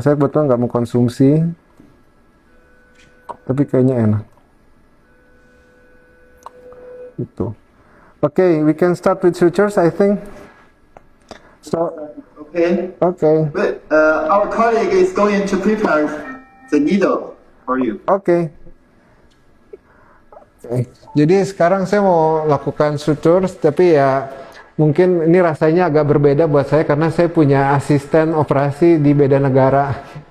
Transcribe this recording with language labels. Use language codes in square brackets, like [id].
[id] Saya kebetulan nggak mau konsumsi, tapi kayaknya enak. Gitu. [en] Okay, we can start with sutures, I think. So. Okay. Okay. But our colleague is going to prepare the needle for you. Okay. [id] Jadi sekarang saya mau lakukan sutures, tapi ya mungkin ini rasanya agak berbeda buat saya karena saya punya asisten operasi di beda negara.